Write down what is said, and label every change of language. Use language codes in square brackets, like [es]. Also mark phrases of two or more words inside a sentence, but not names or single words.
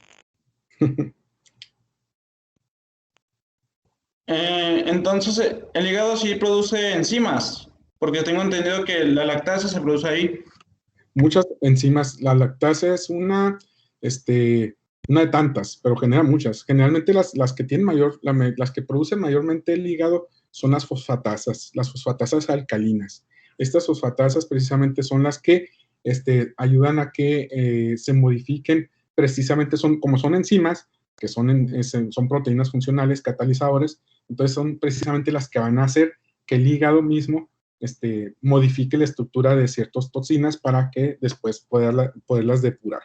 [es] Entonces, el hígado sí produce enzimas, porque tengo entendido que la lactasa se produce ahí. Muchas enzimas, la lactasa es una de tantas, pero genera muchas. Generalmente las que tienen las que producen mayormente el hígado son las fosfatasas alcalinas. Estas fosfatasas precisamente son las que ayudan a que se modifiquen, precisamente como son enzimas, que son proteínas funcionales, catalizadores, entonces son precisamente las que van a hacer que el hígado mismo modifique la estructura de ciertas toxinas para que después poderlas depurar.